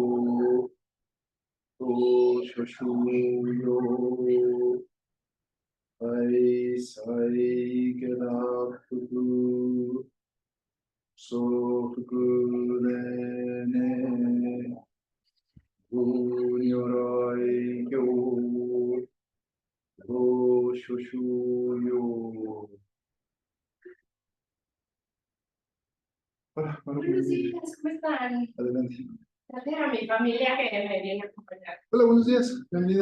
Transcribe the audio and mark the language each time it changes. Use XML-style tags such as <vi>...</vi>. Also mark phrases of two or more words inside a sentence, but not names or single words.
<es>o shoshu yo ai sai gada puku so ne uniorai yo o shoshu yo. Hola, Buenos días, ¿cómo están? Adelante. Gracias a mi familia que me viene a acompañar. Hola, buenos días, bienvenido.</es>